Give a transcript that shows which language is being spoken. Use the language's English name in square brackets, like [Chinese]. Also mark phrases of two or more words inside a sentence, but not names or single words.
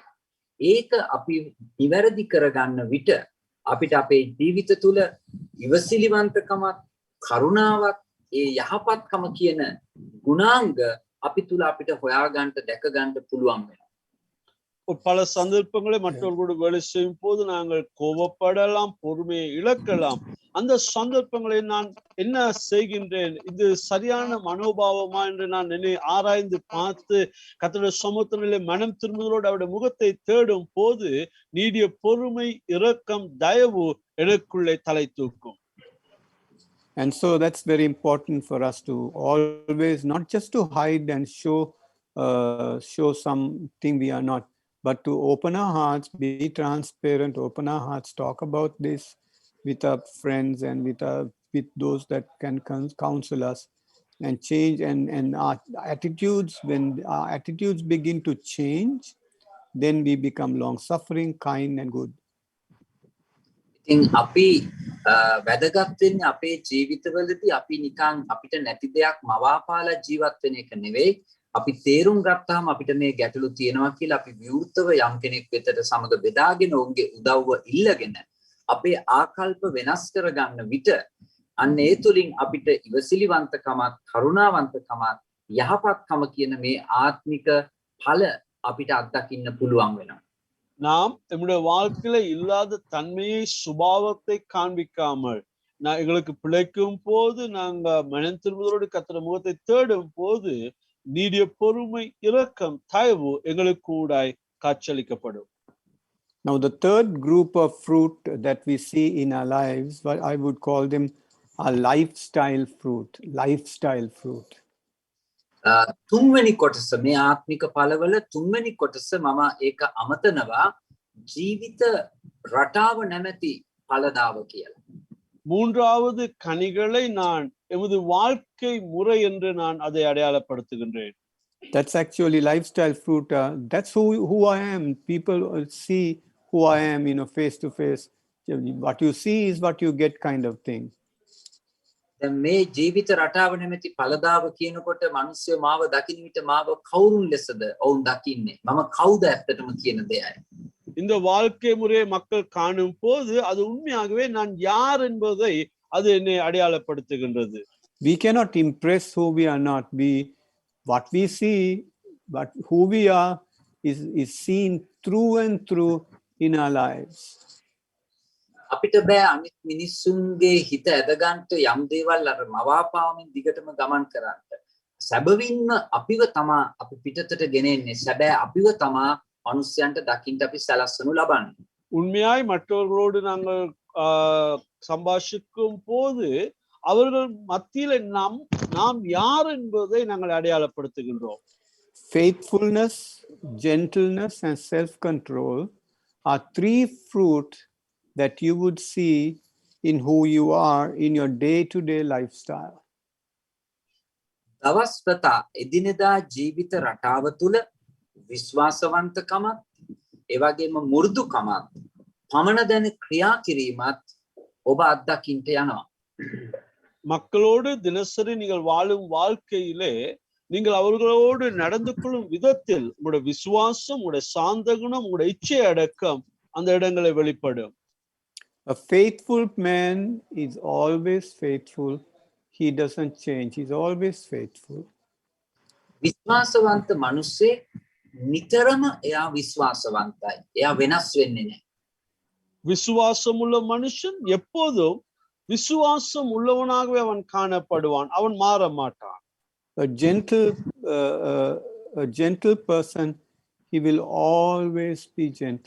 [Sinhala] ඒක අපි නිවැරදි කරගන්න විට අපිට අපේ ජීවිත තුල ඉවසිලිවන්තකමත්, කරුණාවත්, ඒ යහපත්කම කියන ගුණාංග අපි තුල අපිට හොයාගන්න, දැකගන්න පුළුවන් වෙනවා. [Tamil] பல சந்தர்ப்பங்களை மற்றவர்களோடு வேலை செய்யும் போது நாங்கள் கோபப்படலாம், பொறுமையை இழக்கலாம். அந்த சந்தர்ப்பங்களை நான் என்ன செய்கின்றேன், இது சரியான மனோபாவமா என்று நான் என்னை ஆராய்ந்து பார்த்து கர்த்தருடைய சமூகத்திலே மனம் திரும்புதலோடு அவருடைய முகத்தை தேடும் போது நீடிய பொறுமை, இரக்கம், தயவு எனக்குள்ளே தலை தூக்கும். [English] And so that's very important for us to always, not just to hide and show something we are not, but to open our hearts, be transparent, open our hearts, talk about this with our friends and with those that can counsel us and change. And our attitudes, when our attitudes begin to change, then we become long-suffering, kind and good. [Sinhala] ඉතින් අපි වැදගත් වෙන්නේ අපේ ජීවිතවලදී අපි නිකන් අපිට නැති දෙයක් මවාපාලා ජීවත් වෙන එක නෙවෙයි. අපි තේරුම් ගත්තාම අපිට මේ ගැටලු තියෙනවා කියලා අපි විවෘතව යම් කෙනෙක් වෙතට සමග බෙදාගෙන ඔවුන්ගේ උදව්ව ඉල්ලගෙන අපේ ආකල්ප වෙනස් කරගන්න විට අන්න ඒ තුලින් අපිට ඉවසිලිවන්තකමත්, කරුණාවන්තකමත්, යහපත්කම කියන මේ ආත්මික ඵල අපිට අත්දකින්න පුළුවන් වෙනවා. [Tamil] நாம் நம்முடைய வாழ்க்கையில இல்லாத தன்மையை, சுபாவத்தை காண்பிக்காமல் எங்களுக்கு பிழைக்கும் போது நாங்க மனம் திரும்புதலோடு கர்த்தருடைய முகத்தை தேடும் போது நீடிய பொறுமை, இரக்கம், தயவு எங்களுக்கு கூடாய் காட்சியளிக்கப்படும். [English] Now the third group of fruit that we see in our lives, what I would call them are lifestyle fruit. [Sinhala] තුන්වෙනි කොටස, මේ ආත්මික ඵලවල තුන්වෙනි කොටස මම ඒක අමතනවා ජීවිත රටාව නැමැති ඵලදාව කියලා. [Tamil] மூன்றாவது கனிகளை நான் எமது வாழ்க்கை முறை என்று நான் அதை அடையாளப்படுத்துகின்றேன். [English] That's actually lifestyle fruit. That's who I am. People see who I am, face to face. What you see is what you get, kind of thing. [Sinhala] දැන් මේ ජීවිත රටාව නැමැති ඵලදාව කියනකොට මිනිස්සු මාව දකින්න විට මාව කවුරුන් ලෙසද ඔවුන් දකින්නේ? මම කවුද ඇත්තටම කියන දෙයයි. [Tamil] இந்த வாழ்க்கை முறையை மக்கள் காணும் போது அது உண்மையாகவே நான் யார் என்பதை அது என்னை அடையாளப்படுத்துகின்றது. [English] We cannot impress who we are not. What we see, but who we are is seen through and through in our lives. [Sinhala] අපිට බෑ අනිත් මිනිස්සුන්ගේ හිත ඇදගන්නට යම් දේවල් අර මවාපාවමින් දිගටම ගමන් කරන්න. සැබවින්ම අපිව තමා අපි පිටතට ගෙනෙන්නේ. සැබෑ අපිව තමා මිනිස්යන්ට දකින්න අපි සලස්වනු ලබන්නේ. [Tamil] உண்மையாய் மற்றவர்களோடு நாங்கள் சம்பாஷிக்கும் போது அவர்கள் மத்தியில நாம் யார் என்பதை நாங்கள் அடையாளப்படுத்துகின்றோம். [English] Faithfulness, gentleness, and self-control are three fruits that you would see in who you are in your day-to-day lifestyle. [Sinhala] දවස්වතා එදිනෙදා ජීවිත රටාව තුළ විශ්වාසවන්තකමත් ඒ වගේම මුරුදුකමත් පමණ දැන ක්‍රියා කිරීමත් ඔබ අත්දකින්න යනවා. [Tamil] மக்களோடு தினசரி நீங்கள் வாழும் வாழ்க்கையிலே நீங்கள் அவர்களோடு நடந்து கொள்ளும் விதத்தில் உங்களுடைய விசுவாசம், உங்களுடைய சாந்த குணம், உங்களுடைய இச்சை அடக்கம் அந்த இடங்களை வெளிப்படும். [English] A faithful man is always faithful. He doesn't change. He's always faithful. [Sinhala] විශ්වාසවන්ත මිනිස්සේ නිතරම එයා විශ්වාසවන්තයි. එයා වෙනස් වෙන්නේ නැහැ. [Tamil] விசுவாசம் உள்ள மனுஷன் எப்போதும் விசுவாசம் உள்ளவனாகவே அவன் காணப்படுவான். அவன் மாற மாட்டான். [English] A gentle person, he will always be gentle.